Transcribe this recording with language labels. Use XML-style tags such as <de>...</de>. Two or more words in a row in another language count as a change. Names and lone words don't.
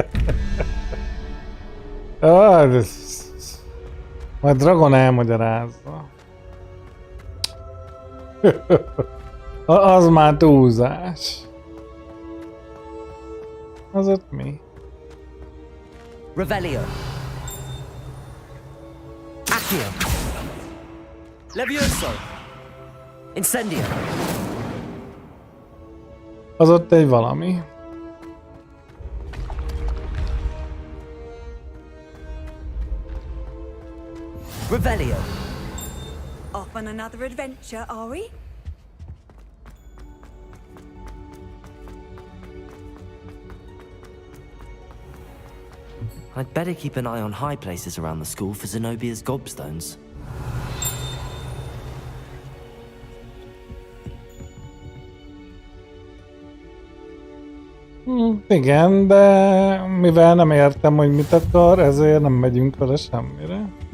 <hu>Majd Dragon elmagyarázza. Az már túlzás. Az ott mi? Revelio. Accio. Levioso. Incendio. Az ott egy valami. Revelio.</hu> <en>Off on another adventure, are we? I'd better keep an eye on high places around the school for Zenobia's gobstones.</en> <hu>Igen, de mivel nem értem, hogy mit akar, ezért nem megyünk vele semmire.</hu>